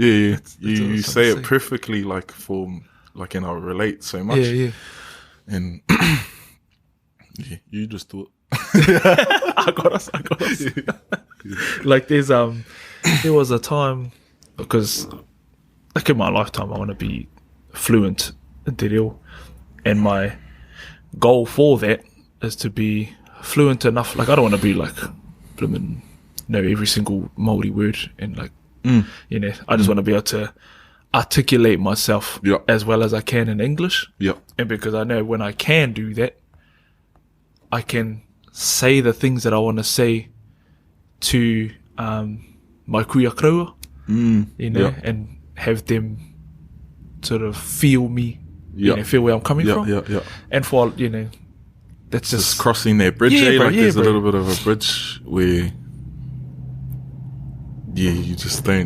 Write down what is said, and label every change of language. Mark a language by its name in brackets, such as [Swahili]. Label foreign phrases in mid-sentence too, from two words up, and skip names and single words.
[English] You say it perfectly, like, for like, and I relate so much. And you just do it. I got us. Like there was a time, because like in my lifetime, I want to be fluent in [Māori] te reo, [English] and my goal for that is to be fluent enough. Like I don't want to be like bloomin' know every single Māori word and like you know. I just want to be able to articulate myself as well as I can in English. And because I know when I can do that, I can say the things that I want to say to my [Māori] kuia kraua, [English] you know, and have them sort of feel me, you know, feel where I'm coming from. And for, you know, that's just crossing that bridge. There's a little bit of a bridge where, you just don't.